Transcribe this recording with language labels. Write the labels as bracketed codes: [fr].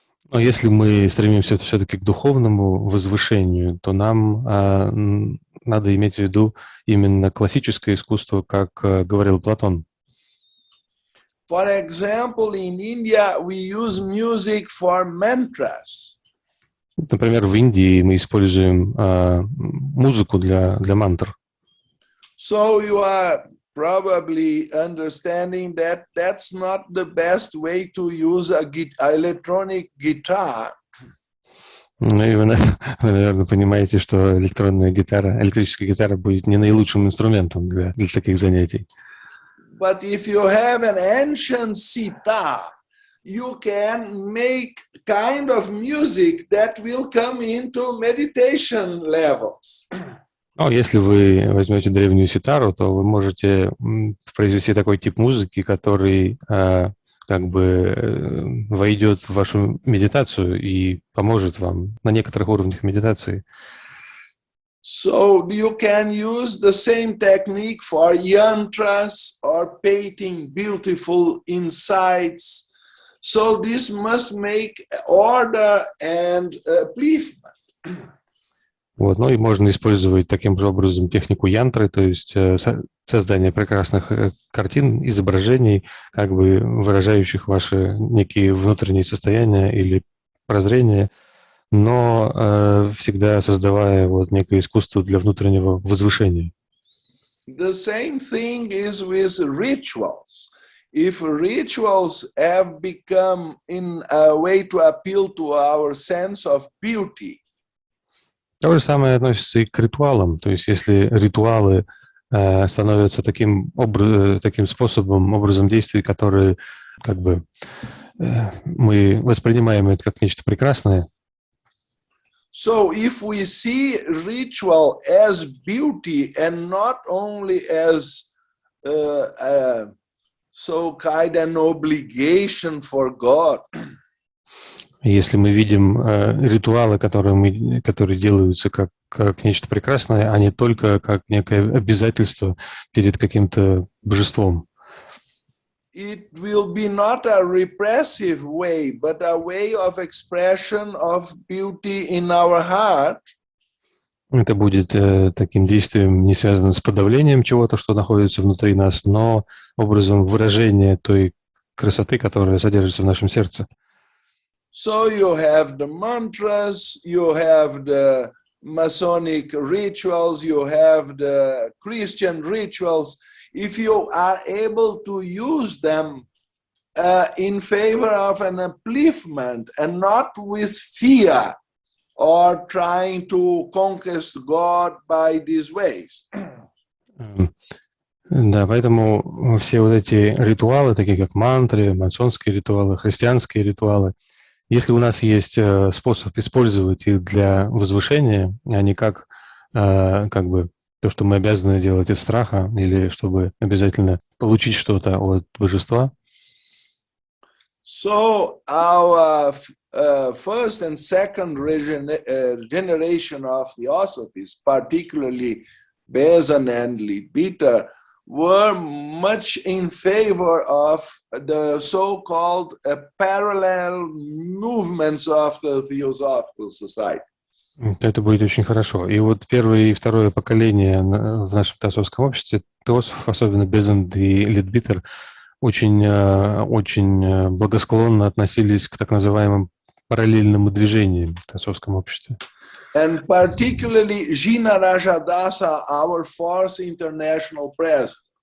[ru] Но если мы стремимся все-таки к духовному возвышению, то нам надо иметь в виду именно классическое искусство, как говорил Платон. [en] For example, in India, we use music for mantras. [ru] Например, в Индии мы используем музыку для мантр. [en] So you are probably understanding that that's not the best way to use a electronic guitar. [ru] Ну и вы, наверное, понимаете, что электрическая гитара будет не наилучшим инструментом для таких занятий. [en] But if you have an ancient sitar, you can make kind of music that will come into meditation levels. [ru] Но если вы возьмете древнюю ситару, то вы можете произвести такой тип музыки, который как бы войдет в вашу медитацию и поможет вам на некоторых уровнях медитации. [en] So you can use the same technique for yantras or painting beautiful insights. So this must make order and upliftment. [ru] Вот, ну и можно использовать таким же образом технику янтры, то есть создание прекрасных картин, изображений, как бы выражающих ваши некие внутренние состояния или прозрения, но всегда создавая вот некое искусство для внутреннего возвышения. [en] The same thing is with rituals. If rituals have become in a way to appeal to our sense of beauty. [ru] То же самое относится и к ритуалам. То есть если ритуалы становятся таким способом, образом действий, которые как бы мы воспринимаем это как нечто прекрасное. [en] So if we see ritual as beauty and not only as so kind an obligation for God. [ru] Если мы видим ритуалы, которые делаются как нечто прекрасное, а не только как некое обязательство перед каким-то божеством. [en] It will be not a repressive way, but a way of expression of beauty in our heart. [ru] Это будет таким действием, не связанным с подавлением чего-то, что находится внутри нас, но образом выражения той красоты, которая содержится в нашем сердце. [en] So you have the mantras, you have the Masonic rituals, you have the Christian rituals. If you are able to use them in favor of an upliftment and not with fear or trying to conquest God by these ways. [ru] Да, поэтому все вот эти ритуалы, такие как мантры, масонские ритуалы, христианские ритуалы, если у нас есть способ использовать их для возвышения, а не как бы то, что мы обязаны делать из страха или чтобы обязательно получить что-то от божества. [en] So our first and second generation of Theosophists, particularly Bezan and Leadbeater, were much in favor of the so-called parallel movements of the Theosophical Society. [ru] Это будет очень хорошо. И вот первое и второе поколение в нашем теософском обществе, теософов, особенно Безан и Лидбитер, очень благосклонно относились к так называемым параллельным движениям в теософском обществе. [en] And particularly Jina Rajadasa, our fourth international president.